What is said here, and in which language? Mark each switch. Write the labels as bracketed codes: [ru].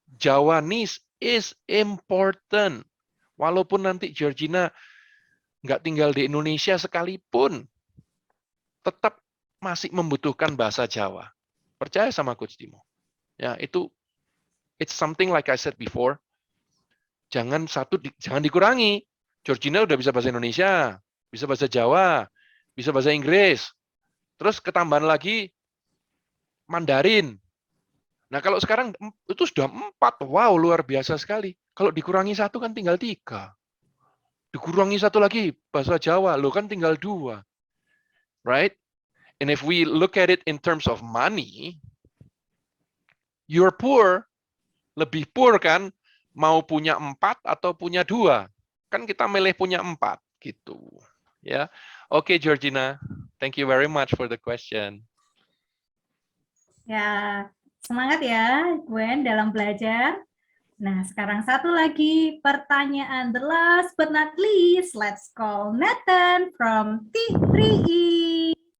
[en] Javanese is important. [id] Walaupun nanti Georgina nggak tinggal di Indonesia sekalipun, tetap masih membutuhkan bahasa Jawa. Percaya sama Coach Timo. [en] Ya, itu it's something like I said before. [id] Jangan dikurangi. Georgina udah bisa bahasa Indonesia, bisa bahasa Jawa, bisa bahasa Inggris. Terus ketambahan lagi Mandarin. Nah, kalau sekarang itu sudah 4. Wow, luar biasa sekali. Kalau dikurangi 1 kan tinggal 3. Dikurangi 1 lagi bahasa Jawa, lo kan tinggal 2. Right? [en] And if we look at it in terms of money, you're poor, [id] lebih poor kan, mau punya 4 atau punya 2. Kan kita milih punya 4 gitu. Ya. Oke, Georgina. [en] Thank you very much for the question. [id] Ya, semangat ya Gwen dalam belajar. Nah, sekarang satu lagi pertanyaan, [en] the last but not least, let's call Nathan from T3E.